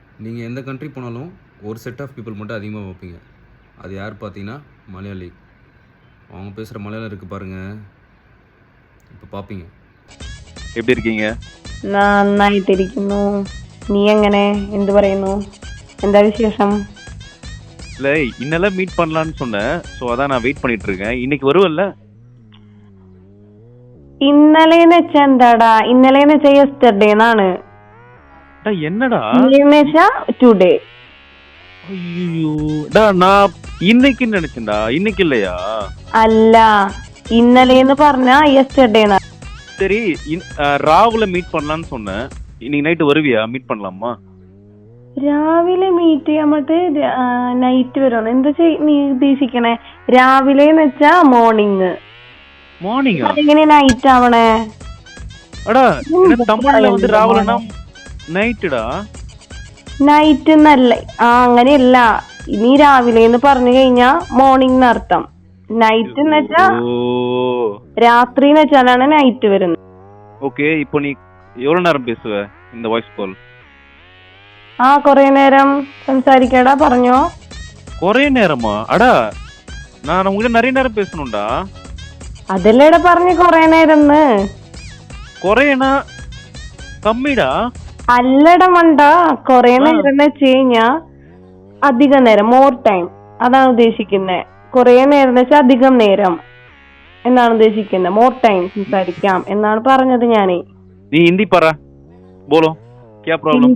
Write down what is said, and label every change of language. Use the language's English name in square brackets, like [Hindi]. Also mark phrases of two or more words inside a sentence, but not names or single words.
[Tamil] நீங்கள் எந்த கண்ட்ரி போனாலும் ஒரு [English] set of people [Tamil] மட்டும் அதிகமாக பார்ப்பீங்க. அது யார் பார்த்தீங்கன்னா மலையாளி. அவங்க பேசுகிற மலையாளம் இருக்குது பாருங்கள், இப்போ பார்ப்பீங்க. எப்படி இருக்கீங்க? [Malayalam] നന്നായിട്ടിരിക്കുന്നു. നീ എങ്ങനെ? എന്ത് പറയുന്നു? എന്താ വിശേഷം? [Tamil] இல்லை இன்னெல்லாம் மீட் பண்ணலான்னு சொன்னேன். ஸோ அதான் நான் வெயிட் பண்ணிட்டு இருக்கேன். இன்னைக்கு வருவல்ல? [Malayalam] ഇന്നലെന്ന് വെച്ചാ എന്താടാ? ഇന്നലെന്ന് വെച്ചാ യെസ്റ്റർഡേ എന്നാണ്. [Tamil] டா என்னடா? [Malayalam] ഇന്നലെന്ന് വെച്ചാ ടുഡേ. [Tamil] ஐயோ டா நான் இன்னைக்குன்னு நினைச்சேன்டா. இன்னைக்கு இல்லையா? [Malayalam] അല്ല, ഇന്നലെന്ന് പറഞ്ഞാ യെസ്റ്റർഡേ എന്നാ. [Tamil] சரி ராவுல மீட் பண்ணலான்னு சொன்னேன். இன்னைக்கு நைட்டு வருவியா? மீட் பண்ணலாமா? [Malayalam] രാവിലെ മീറ്റ് ചെയ്യാൻ മറ്റേ നൈറ്റ് വരുവാണ്. എന്താ നീ ഉദ്ദേശിക്കണേ? രാവിലെന്ന് വെച്ചാ മോർണിംഗ്. [Tamil] மார்னிங்கா? [Malayalam] അതെങ്ങനെ നൈറ്റ് ആവണേ? [Tamil] அடா எனக்கு தமிழ்ல வந்து ராவுலனா நைட்டுடா. [Malayalam] നൈറ്റ് എന്നല്ല. അങ്ങനെയല്ല. നീ രാവിലെ എന്ന് പറഞ്ഞു കഴിഞ്ഞാ മോർണിംഗ് എന്നർത്ഥം. നൈറ്റ് എന്ന് വെച്ചാ രാത്രി എന്ന് വെച്ചാലാണ് നൈറ്റ് വരുന്നത്. [Tamil] ஓகே, இப்போ நீ எவ்வளவு நேரம் பேசுவ இந்த [English] voice call? [Malayalam] കൊറേ നേരം സംസാരിക്കടാ, പറഞ്ഞോ. [Tamil] குறைய நேரமா? அடா நான் உங்ககிட்ட நிறைய நேரம் பேசணும்டா. [Malayalam] അതല്ലേടാ പറഞ്ഞു കൊറേ നേരം. [Tamil] குறையனா கம்மிடா. [Malayalam] അല്ലട മണ്ട, കൊറേ നേരം എന്ന് വെച്ച് കഴിഞ്ഞാ അധികം നേരം, [English] more time [Malayalam] അതാണ് ഉദ്ദേശിക്കുന്നത്. കൊറേ നേരം എന്ന് വെച്ചാൽ അധികം നേരം എന്നാണ് ഉദ്ദേശിക്കുന്നത്. [English] more time [Malayalam] സംസാരിക്കാം എന്നാണ് പറഞ്ഞത് ഞാനേ. നീ ഹിന്ദി പറ, [Hindi] बोलो, क्या प्रॉब्लम?